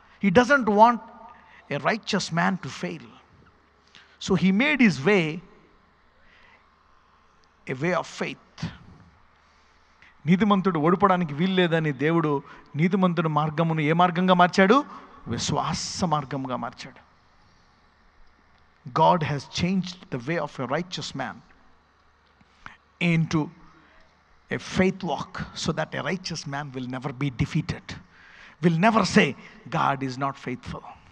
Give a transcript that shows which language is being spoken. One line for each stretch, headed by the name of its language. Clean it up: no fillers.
English: He doesn't want a righteous man to fail. So he made his way a way of faith.
Telugu: నీతిమంతుడు ఓడిపోవడానికి వీల్లేదని దేవుడు నీతిమంతుడి మార్గమును ఏ మార్గంగా మార్చాడు? విశ్వాస మార్గంగా మార్చాడు.
English: God has changed the way of a righteous man into a faith walk, so that a righteous man will never be defeated, will never say, God is not faithful.